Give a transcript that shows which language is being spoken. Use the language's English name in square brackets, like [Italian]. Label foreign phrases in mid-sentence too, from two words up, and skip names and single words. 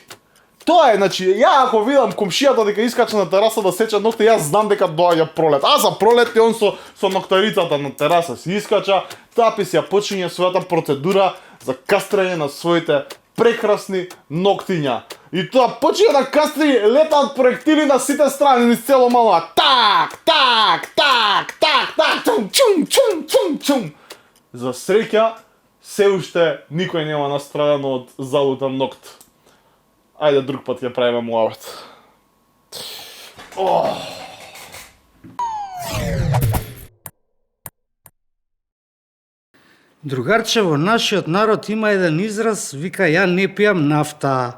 [Macedonian] Тоа е, значи, ја ако видам комшијата дека искача на тераса да сече ногти, јас знам дека доаѓа пролет. А за пролет е он со ноктарицата на тераса си искача, тапи си ја почиња својата процедура за кастрење на своите прекрасни ноктиња. И тоа почиња да кастри, летаат проектили на сите страни низ цело мало. Так, так, так, так, так, чум, чум, чум, чум, чум. За среќа, се уште никој нема настрадано од залутан нокт. Ајде друг пат ќе правиме муавет. Другарче, во нашиот народ има еден израз, вика ја не пијам нафта.